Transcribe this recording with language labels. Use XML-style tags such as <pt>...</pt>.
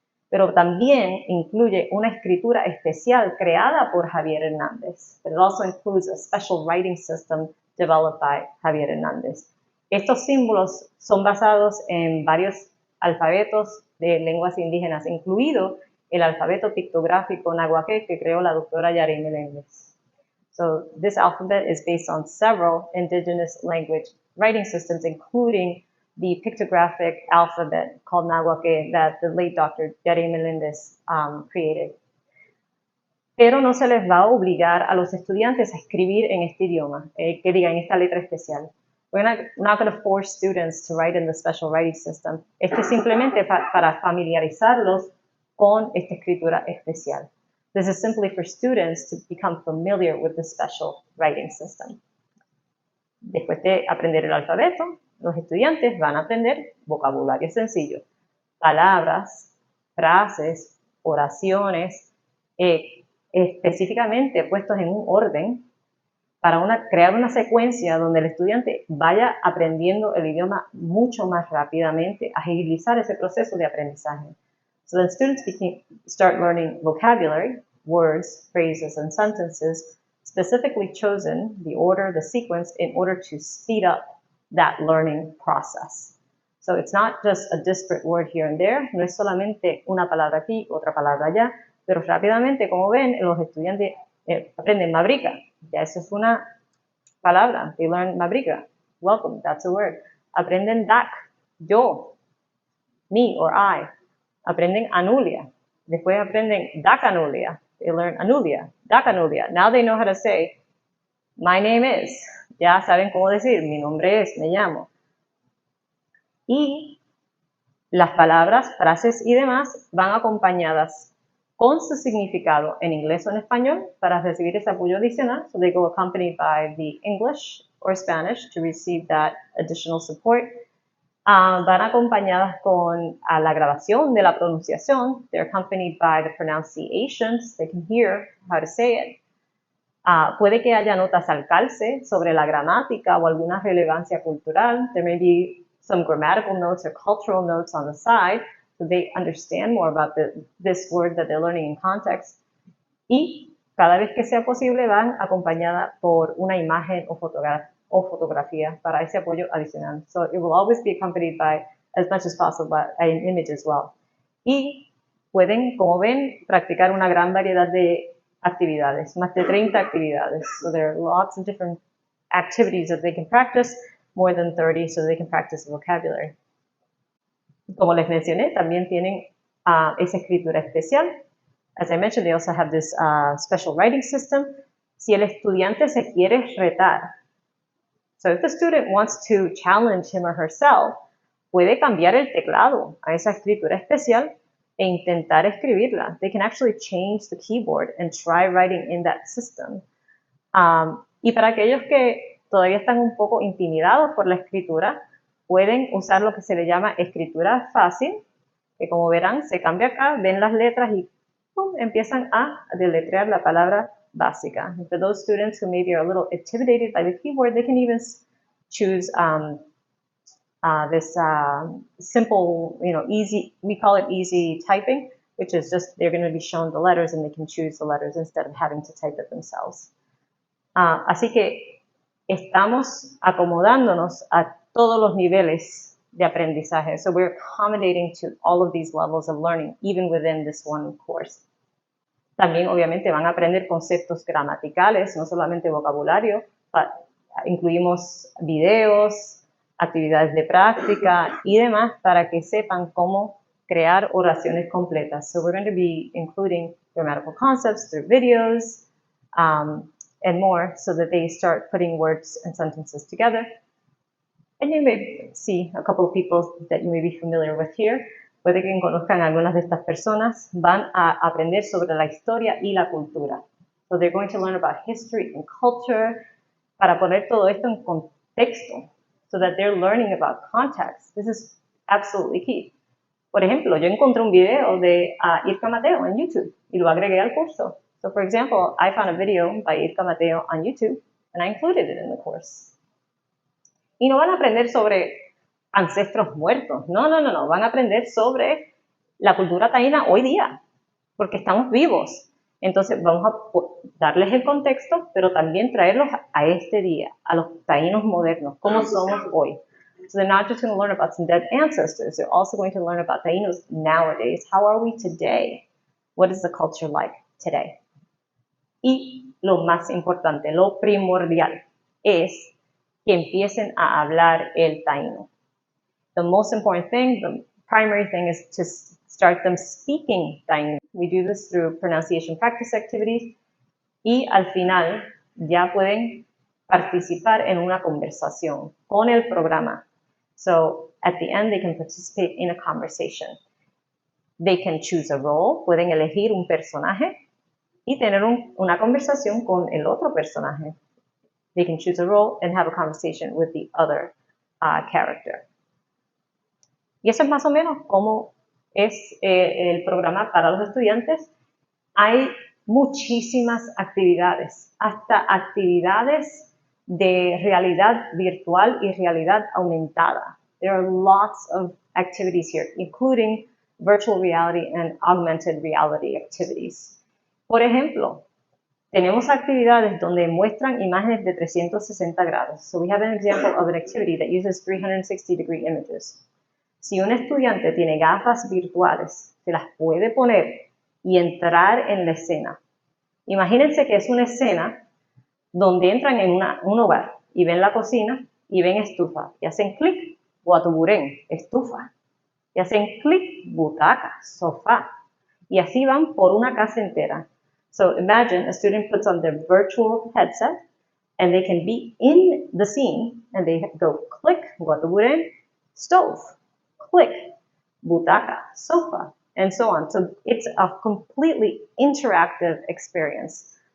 <es>Pero también incluye una escritura especial creada por Javier Hernández.</es> <en>But it also includes a special writing system developed by Javier Hernández.</en> <es>Estos símbolos son basados en varios alfabetos de lenguas indígenas, incluido el alfabeto pictográfico náhuatl que creó la doctora Yarey Meléndez.</es> <en>So this alphabet is based on several indigenous language writing systems, including the pictographic alphabet called náhuatl that the late Dr. Yarey Meléndez created.</en> <es>Pero no se les va a obligar a los estudiantes a escribir en este idioma, que digan esta letra especial.</es> <en>We're not going to force students to write in the special writing system.</en> <es>Esto es simplemente para familiarizarlos con esta escritura especial.</es> <en>This is simply for students to become familiar with the special writing system.</en> <es>Después de aprender el alfabeto, los estudiantes van a aprender vocabulario sencillo, palabras, frases, oraciones, específicamente puestos en un orden para crear una secuencia donde el estudiante vaya aprendiendo el idioma mucho más rápidamente, agilizar ese proceso de aprendizaje.</es> <en>So then students start learning vocabulary, words, phrases, and sentences, specifically chosen, the order, the sequence, in order to speed up that learning process. So it's not just a disparate word here and there,</en> <es>no es solamente una palabra aquí, otra palabra allá, pero rápidamente, como ven, los estudiantes aprenden mabrica. Ya eso es una palabra.</es> <en>They learn mabrica. Welcome, that's a word.</en> <es>Aprenden dak, yo,</es> <en>me or I.</en> <es>Aprenden anulia. Después aprenden dacanulia.</es> <en>They learn anulia, dacanulia. Now they know how to say, my name is.</en> <es>Ya saben cómo decir, mi nombre es, me llamo. Y las palabras, frases y demás van acompañadas con su significado en inglés o en español para recibir ese apoyo adicional.</es> <en>So they go accompanied by the English or Spanish to receive that additional support.</en> <es>Van acompañadas con la grabación de la pronunciación.</es> <en>They're accompanied by the pronunciations. They can hear how to say it.</en> <es>Puede que haya notas al calce sobre la gramática o alguna relevancia cultural.</es> <en>There may be some grammatical notes or cultural notes on the side, so they understand more about this word that they're learning in context.</en> <es>Y cada vez que sea posible van acompañada por una imagen o o fotografía para ese apoyo adicional.</es> <en>So it will always be accompanied by, as much as possible, by an image as well.</en> <es>Y pueden, como ven, practicar una gran variedad de actividades, más de 30 actividades.</es> <en>So there are lots of different activities that they can practice, more than 30, so they can practice the vocabulary.</en> <es>Como les mencioné, también tienen esa escritura especial.</es> <en>As I mentioned, they also have this special writing system.</en> <es>Si el estudiante se quiere retar,</es> <en>so if the student wants to challenge him or herself,</en> <es>puede cambiar el teclado a esa escritura especial e intentar escribirla.</es> <en>They can actually change the keyboard and try writing in that system.</en> <es>Y para aquellos que todavía están un poco intimidados por la escritura, pueden usar lo que se le llama escritura fácil, que como verán se cambia acá, ven las letras y ¡pum!, empiezan a deletrear la palabra básica.</es> <en>For those students who maybe are a little intimidated by the keyboard, they can even choose this simple, easy, we call it easy typing, which is just they're going to be shown the letters and they can choose the letters instead of having to type it themselves.</en> <es>Así que estamos acomodándonos a todos los niveles de aprendizaje.</es> <en>So we're accommodating to all of these levels of learning, even within this one course.</en> <es>También, obviamente, van a aprender conceptos gramaticales, no solamente vocabulario, incluimos videos, actividades de práctica y demás para que sepan cómo crear oraciones completas.</es> <en>So we're going to be including grammatical concepts through videos, and more, so that they start putting words and sentences together. And you may see a couple of people that you may be familiar with here.</en> <es>Puede que conozcan algunas de estas personas. Van a aprender sobre la historia y la cultura.</es> <en>So they're going to learn about history and culture,</en> <es>para poner todo esto en contexto,</es> <en>so that they're learning about context. This is absolutely key.</en> <es>Por ejemplo, yo encontré un video de Irka Mateo en YouTube y lo agregué al curso.</es> <en>So, for example, I found a video by Irka Mateo on YouTube, and I included it in the course.</en> <es>Y no van a aprender sobre ancestros muertos. No. Van a aprender sobre la cultura taína hoy día, porque estamos vivos. Entonces, vamos a darles el contexto, pero también traerlos a este día, a los taínos modernos, cómo somos hoy.</es> <en>So they're not just going to learn about some dead ancestors, they're also going to learn about taínos nowadays. How are we today? What is the culture like today?</en> <es>Y lo más importante, lo primordial, es que empiecen a hablar el taíno.</es> <en>The most important thing, the primary thing, is to start them speaking taíno. We do this through pronunciation practice activities</en> <es>y al final ya pueden participar en una conversación con el programa.</es> <en>So at the end they can participate in a conversation. They can choose a role,</en> <es>pueden elegir un personaje y tener una conversación con el otro personaje.</es> <en>They can choose a role and have a conversation with the other character.</en> <es>Y eso es más o menos cómo es el programa para los estudiantes. Hay muchísimas actividades, hasta actividades de realidad virtual y realidad aumentada.</es> <en>There are lots of activities here, including virtual reality and augmented reality activities.</en> <es>Por ejemplo, tenemos actividades donde muestran imágenes de 360 grados.</es> <en>So we have an example of an activity that uses 360-degree images.</en> <es>Si un estudiante tiene gafas virtuales, se las puede poner y entrar en la escena. Imagínense que es una escena donde entran en un hogar y ven la cocina y ven estufa. Y hacen clic, guatuburén, estufa. Y hacen clic, butaca, sofá. Y así van por una casa entera.</es> <en>So imagine a student puts on their virtual headset and they can be in the scene and they go click, guatuburén, stove, click, butaca, sofa, and so on. So it's a completely interactive experience.</en>